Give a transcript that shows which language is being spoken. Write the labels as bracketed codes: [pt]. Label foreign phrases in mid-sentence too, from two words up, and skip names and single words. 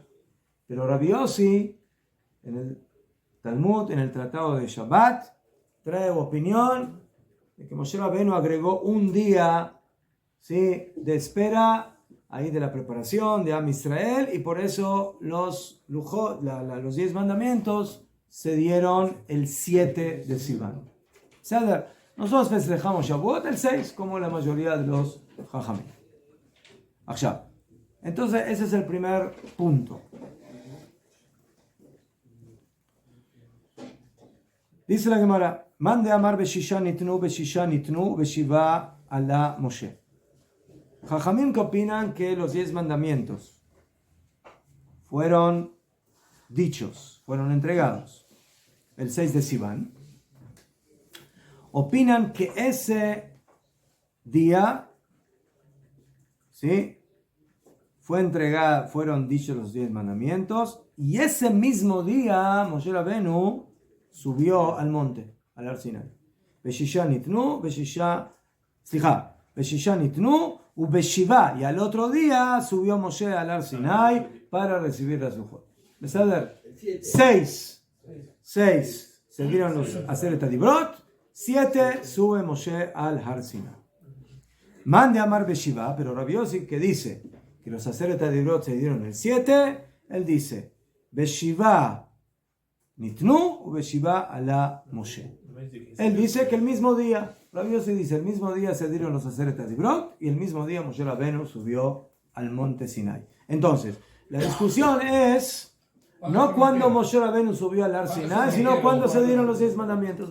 [es] Pero Rabbi Yossi, en el Talmud, en el Tratado de Shabbat, trae opinión de que Moshe Rabenu agregó un día, ¿sí?, de espera ahí de la preparación de Am Israel, y por eso los 10 mandamientos se dieron el 7 de Sivan. Nosotros festejamos Shavuot el 6, como la mayoría de los Jajamim. Entonces, ese es el primer punto. Dice la Gemara, [he] מאן דאמר בששה ניתנו בשבעה עלה משה. [es] Jajamim que opinan que los 10 mandamientos fueron dichos, fueron entregados el 6 de Sivan, opinan que ese día, ¿sí?, fueron dichos los 10 mandamientos, y ese mismo día Moshe Rabenu subió al monte, al Har Sinai. [he] בששה ניתנו, ובשבעה, [es] y al otro día subió Moshe al Har Sinai para recibir las lujot. ¿Saber? 6 se dieron los [he] עשרת הדברות, [es] 7 sube Moshe al Har Sinai. [he] מאן דאמר בשבעה, [es] pero Rabbi Yossi, que dice que los [he] עשרת הדברות [es] se dieron el 7, él dice [he] בשבעה ניתנו ובשבעה עלה משה. [es] Él dice que el mismo día, Rabbi Yossi dice, el mismo día se dieron los [he] עשרת הדברות [es] y el mismo día Moshe Rabenu subió al monte Sinai. Entonces, la discusión es no cuando Moshe Rabenu subió al Har Sinai, sino cuando se dieron los 10 mandamientos.